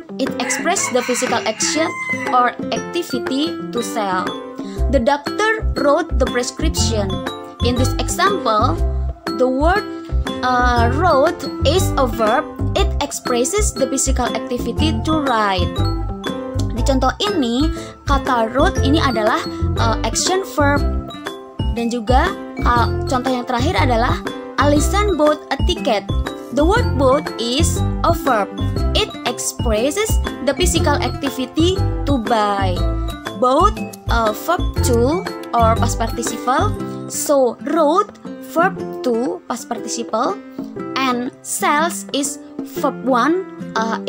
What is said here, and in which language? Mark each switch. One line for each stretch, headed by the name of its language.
English: It expresses the physical action or activity to sell. The doctor wrote the prescription. In this example, the word wrote is a verb. It expresses the physical activity to write.
Indonesian: Di contoh ini, kata wrote ini adalah action verb. Dan juga contoh yang terakhir adalah
English: Alison bought a ticket. The word bought is a verb. It expresses the physical activity to buy. Bought verb to or past participle. So wrote verb to past participle, and sells is verb 1.